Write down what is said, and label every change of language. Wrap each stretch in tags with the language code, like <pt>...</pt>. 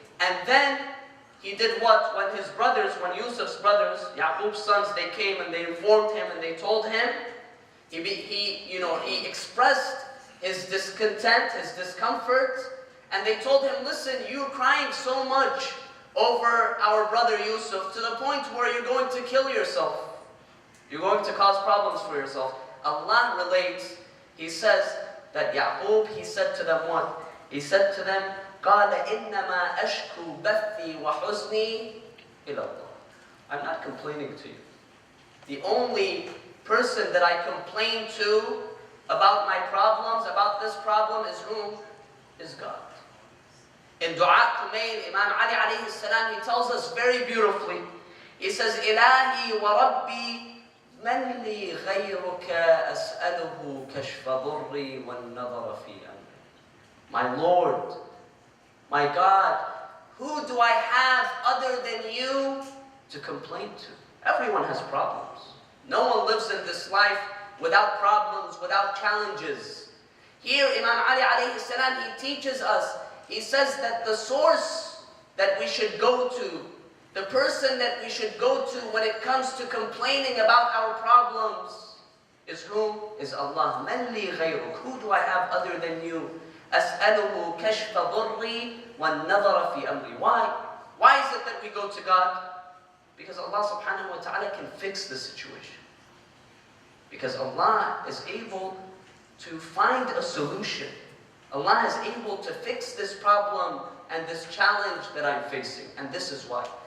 <en>And then he did what? When his brothers, when Yusuf's brothers, Yaqub's sons, they came and they informed him and they told him, he expressed his discontent, his discomfort, and they told him, listen, you're crying so much over our brother Yusuf to the point where you're going to kill yourself. You're going to cause problems for yourself. Allah relates, He says that Yaqub, he said to them what? He said to them,</en> <ar>قَالَ إِنَّمَا أَشْكُو بَثِّي وَحُزْنِي إِلَى اللَّهِ.</ar> <en>I'm not complaining to you. The only person that I complain to about my problems, about this problem, is whom? Is God. In Dua Kumail, Imam Ali alayhi salam, he tells us very beautifully. He says,</en> <ar>إِلَهِي وَرَبِّي مَنْ لِي غَيْرُكَ أَسْأَلُهُ كَشْفَ ضُرِّي وَالنَّظَرَ فِي أَمْرِي.</ar> <en>My Lord, my God, who do I have other than you to complain to? Everyone has problems. No one lives in this life without problems, without challenges. Here, Imam Ali alayhi salam, he teaches us, he says that the source that we should go to, the person that we should go to when it comes to complaining about our problems is whom? Is Allah.</en> <ar>مَنْ لِي غَيْرُكَ.</ar> <en>Who do I have other than you?</en> <ar>أَسْأَلُهُ كَشْفَ ضُرِّي وَالنَّظَرَ فِي أَمْرِي.</ar> <en>Why? Why is it that we go to God? Because Allah subhanahu wa ta'ala can fix the situation. Because Allah is able to find a solution. Allah is able to fix this problem and this challenge that I'm facing. And this is why.</en>